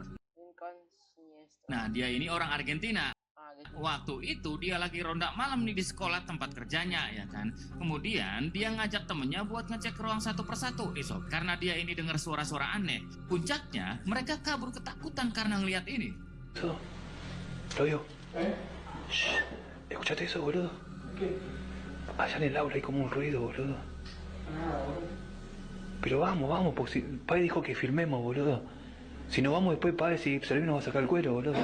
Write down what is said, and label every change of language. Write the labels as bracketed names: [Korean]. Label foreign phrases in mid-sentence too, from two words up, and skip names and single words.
[Indonesian] Nah, dia ini orang Argentina. Waktu itu dia lagi ronda malam nih di sekolah tempat kerjanya ya kan. Kemudian dia ngajak temennya buat ngecek ruang satu persatu sob. Karena dia ini dengar suara-suara aneh. Puncaknya mereka kabur ketakutan karena ngeliat ini. Claudio. [Spanish] Shh, escuchate eso, boludo. Allá en el aula hay como un ruido, boludo. Pero vamos, porque Pai dijo que filmemos, boludo. Si no vamos después, Pai, si Servino nos va a sacar el cuero, boludo.